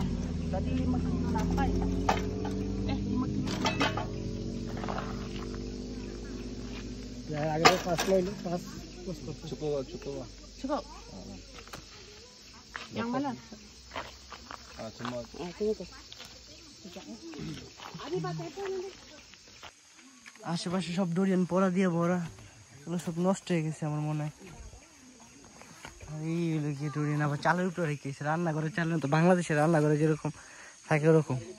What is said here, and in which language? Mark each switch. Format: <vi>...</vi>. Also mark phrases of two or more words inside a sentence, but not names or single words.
<ms>Tadi 5,8. 5 kilo. Ya, agak pas loh ini, pas. Cukup. Cukup. Yang mana? Semua. Cukup.</ms> <bn>আশেপাশে সব ডোরিয়ান পড়া দিয়ে ভরা, এগুলো সব নষ্ট হয়ে গেছে আমার মনে হয়। এইগুলো কি ডোরিয়ান আবার চালের উপরে রেখেছে, রান্নাঘরে চাল তো বাংলাদেশের রান্নাঘরে যেরকম থাকে ওরকম।</bn>